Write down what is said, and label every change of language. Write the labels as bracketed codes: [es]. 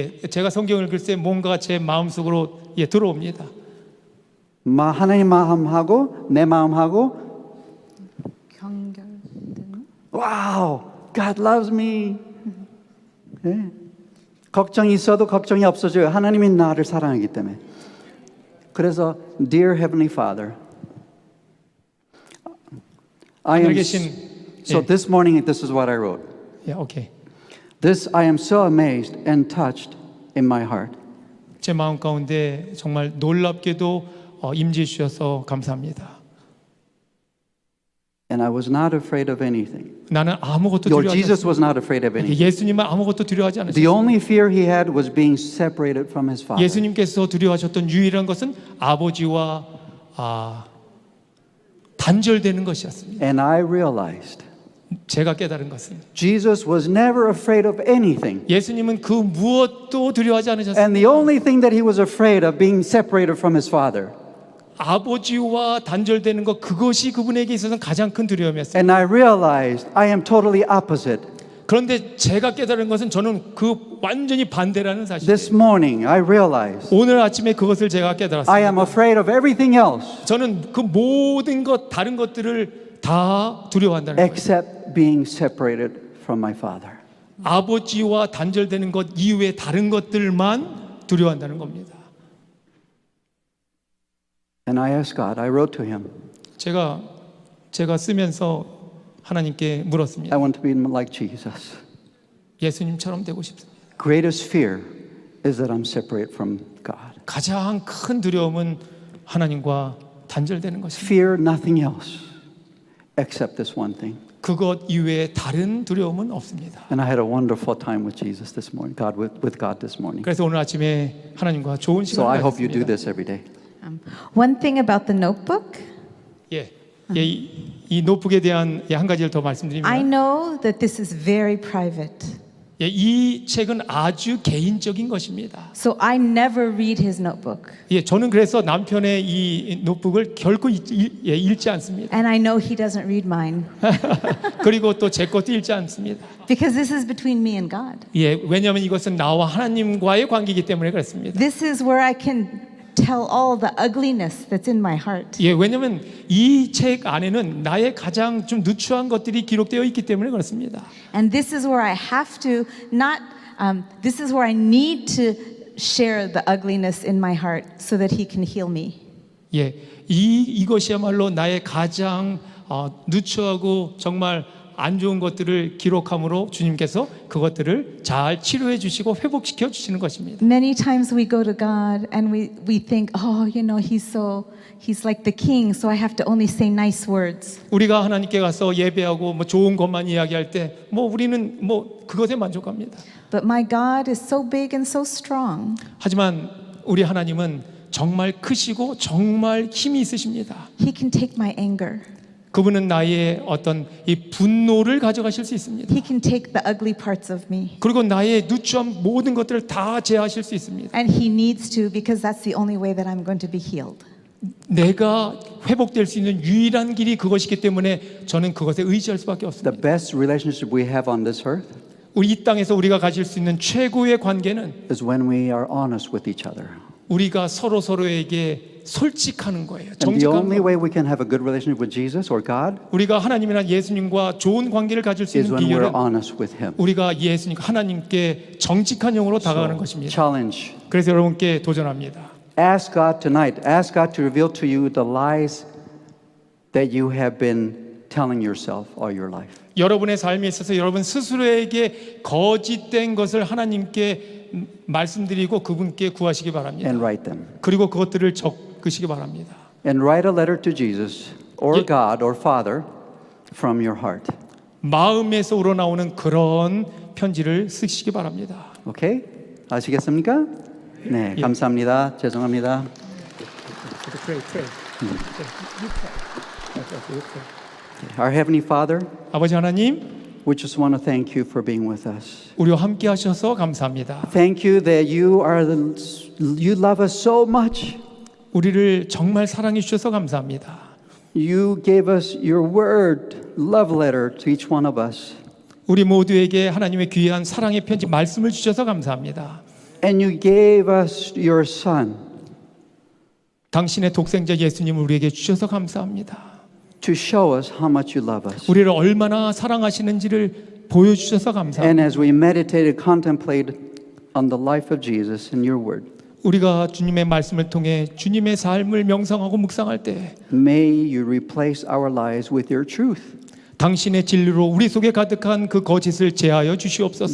[ko] 제가 성경을 읽을 때 뭔가 제 마음속으로 들어옵니다. 하나님 마음하고 내 마음하고 연결되는? [en] 와우, God loves me. [ko] 네. 걱정이 있어도 걱정이 없어져요. 하나님이 나를 사랑하기 때문에. [en] 그래서 Dear Heavenly Father, I am so this morning this is what I wrote. [ko] 예, 오케이. [en] This I am so amazed and touched in my heart. [ko] 제 마음 가운데 정말 놀랍게도 임재해 주셔서 감사합니다. [en] And I was not afraid of anything. [ko] 나는 아무것도 [en] Your [ko] 두려워하지 [en] Jesus [ko] 않습니다. [en] was not afraid of anything. [ko] 예수님은 아무것도 두려워하지 [en] The [ko] 않으셨습니다. [en] only fear he had was being separated from his Father. [ko] 예수님께서 두려워하셨던 유일한 것은 아버지와 단절되는 것이었습니다. [en] And I realized [ko] 제가 깨달은 것은 [en] Jesus was never afraid of anything. [ko] 예수님은 그 무엇도 두려워하지 않으셨습니다. [en] And the only thing that he was afraid of being separated from his Father. [ko] 아버지와 단절되는 것, 그것이 그분에게 있어서는 가장 큰 두려움이었습니다. [en] And I realized I am totally opposite. [ko] 그런데 제가 깨달은 것은 저는 그 완전히 반대라는 사실이에요. [en] This morning I realized [ko] 오늘 아침에 그것을 제가 [en] I [ko] 깨달았습니다. [en] am afraid of everything else [ko] 저는 그 모든 것, 다른 것들을 다 두려워한다는 거예요. [en] except being separated from my Father. [ko] 아버지와 단절되는 것 이외의 다른 것들만 두려워한다는 겁니다. [en] And I asked God, I wrote to him, [ko] 제가 쓰면서 하나님께 물었습니다. [en] I want to be like Jesus. [ko] 예수님처럼 되고 싶습니다. [en] Greatest fear is that I'm separated from God. [ko] 가장 큰 두려움은 하나님과 단절되는 것입니다. [en] Fear nothing else except this one thing. [ko] 그것 이외에 다른 두려움은 없습니다. [en] And I had a wonderful time with Jesus this morning, with God this morning. [ko] 그래서 오늘 아침에 하나님과 좋은 [en] So I [ko] 시간을 [en] hope you do [ko] 가졌습니다. [en] this every day. One thing about the notebook, [ko] 이 노트북에 대한 한 가지를 더 [en] I [ko] 말씀드리면, [en] know that this is very private. [ko] 이 책은 아주 개인적인 것입니다. [en] So I never read his notebook. [ko] 저는 그래서 남편의 이 노트북을 결코 읽지 않습니다. [en] And I know he doesn't read mine [ko] 그리고 또 제 것도 읽지 않습니다. [en] because this is between me and God. [ko] 왜냐하면 이것은 나와 하나님과의 관계이기 때문에 그렇습니다. [en] This is where I can tell all the ugliness that's in my heart. [ko] 왜냐하면 이 책 안에는 나의 가장 좀 누추한 것들이 기록되어 있기 때문에 그렇습니다. [en] And this is where I have to this is where I need to share the ugliness in my heart so that he can heal me. [ko] 이것이야말로 나의 가장 누추하고 정말 안 좋은 것들을 기록함으로 주님께서 그것들을 잘 치료해 주시고 회복시켜 주시는 것입니다. [en] Many times we go to God and we think, oh, you know, he's like the king, so I have to only say nice words. [ko] 우리가 하나님께 가서 예배하고 좋은 것만 이야기할 때 우리는 그것에 만족합니다. [en] But my God is so big and so strong. [ko] 하지만 우리 하나님은 정말 크시고 정말 힘이 있으십니다. [en] He can take my anger. [ko] 그분은 나의 어떤 이 분노를 가져가실 수 있습니다. [en] He can take the ugly parts of me. [ko] 그리고 나의 누추한 모든 것들을 다 제하실 수 있습니다. [en] And He needs to because that's the only way that I'm going to be healed. [ko] 내가 회복될 수 있는 유일한 길이 그것이기 때문에 저는 그것에 의지할 수밖에 없습니다. [en] The best relationship we have on this earth [ko] 우리 이 땅에서 우리가 가질 수 있는 최고의 관계는 [en] is when we are honest with each other. [ko] 우리가 서로에게 솔직하는 거예요. [en] And the [ko] 정직한 [en] only [ko] 거. [en] way we can have a good relationship with Jesus or God [ko] 우리가 하나님이나 예수님과 좋은 관계를 가질 수 [en] is [ko] 있는 [en] when we're [ko] 비결은 [en] honest with Him. [ko] 우리가 예수님 하나님께 정직한 영으로 다가가는 것입니다. [en] Challenge. [ko] 그래서 여러분께 도전합니다. [en] Ask God tonight. Ask God to reveal to you the lies that you have been telling yourself all your life. [ko] 여러분의 삶에 있어서 여러분 스스로에게 거짓된 것을 하나님께 말씀드리고 그분께 구하시기 바랍니다. [en] And write them. [ko] 그리고 그것들을 적으시기 바랍니다. [en] And write a letter to Jesus or [ko] 예. [en] God or Father from your heart. [ko] 마음에서 우러나오는 그런 편지를 쓰시기 바랍니다. Okay? 아시겠습니까? 네, 감사합니다. 죄송합니다. [en] Our Heavenly Father, [ko] 아버지 하나님, [en] we just want to thank you for being with us. [ko] 우리와 함께 하셔서 감사합니다. [en] Thank you that you love us so much. [ko] 우리를 정말 사랑해 주셔서 감사합니다. [en] You gave us your word, love letter to each one of us. [ko] 우리 모두에게 하나님의 귀한 사랑의 편지 말씀을 주셔서 감사합니다. [en] And you gave us your son [ko] 당신의 독생자 예수님을 우리에게 주셔서 감사합니다. [en] to show us how much you love us. [ko] 우리를 얼마나 사랑하시는지를 보여주셔서 감사합니다. [en] And as we meditated, contemplated on the life of Jesus in your word, [ko] 우리가 주님의 말씀을 통해 주님의 삶을 명상하고 묵상할 때 [en] may you replace our lies with your truth, [ko] 당신의 진리로 우리 속에 가득한 그 거짓을 제하여 주시옵소서.